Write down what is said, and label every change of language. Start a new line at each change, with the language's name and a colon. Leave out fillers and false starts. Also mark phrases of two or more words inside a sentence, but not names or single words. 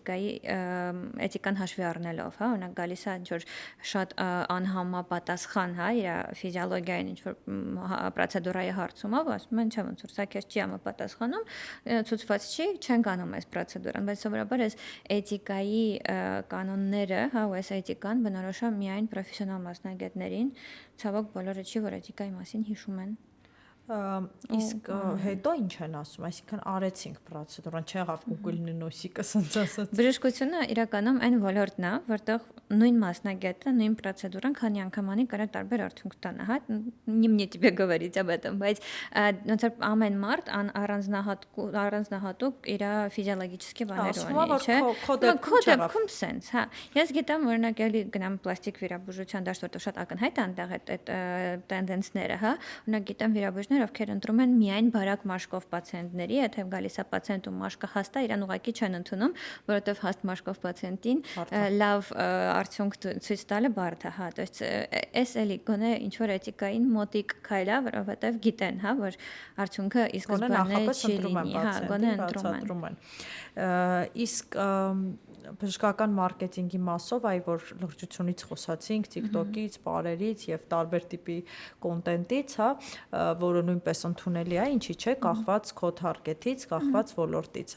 Armenian: էթիկան հաշվի առնելով, հա, օրինակ գալիս է ինչ-որ շատ անհամապատասխան, հա, իր ֆիզիոլոգիային ինչ-որ պրոցեդուրայի հարցումով, ասում են, չէ, ոնց որ սա քեզ չի համապատասխանում, ցուցված չի, չեն անում այս պրոցեդուրան, բայց սովորաբար այս էթիկայի կանոնները, հա, ու այս էթիկան բնորոշ է միայն պրոֆեսիոնալ մասնագետներին, ցավոք բոլորը չի, որ էթիկայի մասին հիշում են։ Իսկ հետո ինչ են ասում, այսինքն արեցինք պրոցեդուրան, չեղավ Google-ի նոսիկը ասած ասած։ Բժշկությունը իրականում այն ոլորտն է, որտեղ նույն մասնագետը, նույն պրոցեդուրան քանի անգամ անի կարող տարբեր արդյունք տանա, հա,
Russian: не мне тебе говорить об этом,
Armenian: բայց ոնց որ ամեն մարդ առանձնահատուկ իր ֆիզիոլոգիչеские բաներ ունի, չէ։ Քո դեպքում sense, հա։ Ես գիտեմ, օրինակ էլի գնամ պլաստիկ վիրաբուժության դաշտ, որտեղ շատ ակնհայտ է այնտեղ այդ տենդենսները, հա։ Օրինակ գիտեմ վիրաբույժներ, ովքեր ընտրում են միայն բարակ մաշկով պացիենտների, եթե գալիս է պացիենտ ու մաշկը հաստ է, իրան ուղղակի չեն ընդունում, որովհետև հաստ մաշկով պացիենտին լավ արդյունք ցույց տալը բարդ է, հա,
Russian: то есть
Armenian: էս էլի գոնե ինչ որ էթիկային մոտիկ քայլ է, որովհետև գիտեն, հա, որ արդյունքը ի սկզբանե չի լինի, հա, գոնե ընտրում են։ Իսկ բժշկական մարքեթինգի մասով, այ որ լրջությունից խոսացինք, TikTok-ից, բարերից եւ տարբեր տիպի կոնտենտից, հա, որը նույնպես ընդունելի է, ինչի՞ չէ, կախված քո թարգեթից, կախված ոլորտից,